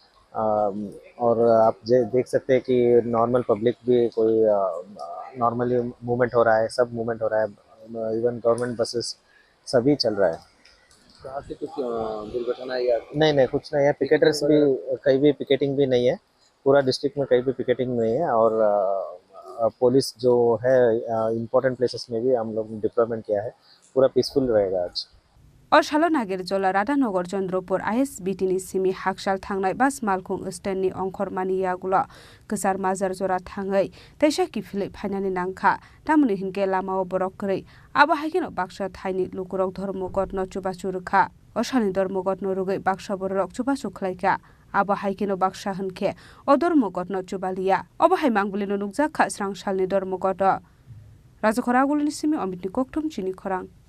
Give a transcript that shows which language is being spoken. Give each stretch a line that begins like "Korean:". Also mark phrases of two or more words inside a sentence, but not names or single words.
Hindi: और आप देख सकते हैं कि
English: normal public
Hindi: भी कोई
English: normally movement
Hindi: हो रहा है, सब मूवमेंट हो रहा है,
English: even government buses
Hindi: सभी चल रहा है। से कुछ दुर्घटना या नहीं कुछ नहीं है, पिकेटर्स भी कहीं भी पिकेटिंग भी नहीं है, पूरा डिस्ट्रिक्ट में कहीं भी पिकेटिंग नहीं है। और पुलिस जो है
English: important places
Hindi: में भी हम लोग डिप्लॉयमेंट किया है, पूरा पीसफुल रहेगा आज।
Kok Borok: अशालो नागिर जला राधानगर चंद्रपुर आईएसबीटी सिमी हाकसाल थांनाय बास मालखुं स्टेननि अंखर मानियागुला गोसार माजार जरा थाङै तैसा किफिलै फाइनानि नांखा तामुनि हिनके लामाव बरक करै आबा हाइकेन बाक्सा थाइनि लुकुरक धर्मगत न चुबाचु रखा अशानि धर्मगत न रुगै बाक्सा बरक चुबाचु खलाइका आबा हाइकेन बाक्सा हनखे अ धर्मगत न चुबालिया अबा हाइ मांगबुलिनो नुकजाखा स्रांसालनि धर्मगत राजखरागुलनि सिमी अमितनि कोकथुम चिनि खरां